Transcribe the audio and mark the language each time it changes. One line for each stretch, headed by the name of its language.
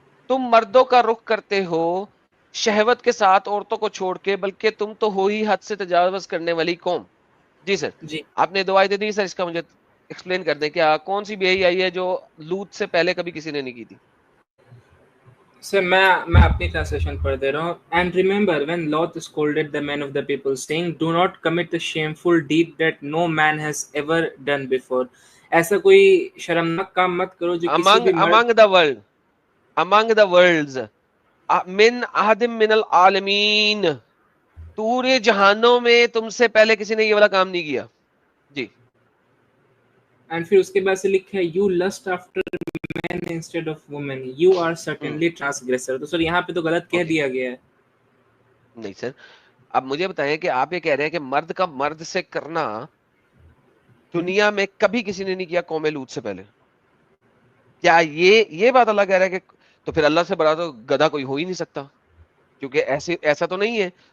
Urdu: تم مردوں کا رخ کرتے ہو شہوت کے ساتھ عورتوں کو چھوڑ کے, بلکہ تم تو ہو ہی حد سے تجاوز کرنے والی قوم. جی سر جی آپ نے دو آیتیں دی سر, اس کا مجھے ایکسپلین کر دیں کیا کون سی بے حیائی ہے جو لوط سے پہلے کبھی کسی نے نہیں کی تھی. سر میں اپنی ٹرانسلیشن پڑھ دے رہا ہوں.
English: And remember when Lot scolded the men of the people saying do not commit the shameful deed that no man has ever done before.
Urdu: ایسا کوئی شرمناک کام مت کرو جو کسی بھی مرد
English: among the worlds
Arabic: من احد من العالمین,
Urdu: پورے جہانوں میں تم سے پہلے کسی نے یہ والا کام نہیں کیا. جی
English: and
Urdu: پھر اس کے بعد سے لکھا ہے
English: you lust after men instead of women you are certainly transgressor.
Urdu: تو سر یہاں پہ تو غلط کہہ دیا گیا ہے. نہیں سر, اب مجھے بتائیں کہ آپ یہ کہہ رہے ہیں کہ مرد کا مرد سے کرنا دنیا میں کبھی کسی نے نہیں کیا قوم لوط سے پہلے. کیا یہ بات اللہ کہہ رہا ہے کہ تو پھر اللہ سے بڑا تو گدھا کوئی ہو ہی نہیں سکتا, کیونکہ ایسا تو نہیں ہے.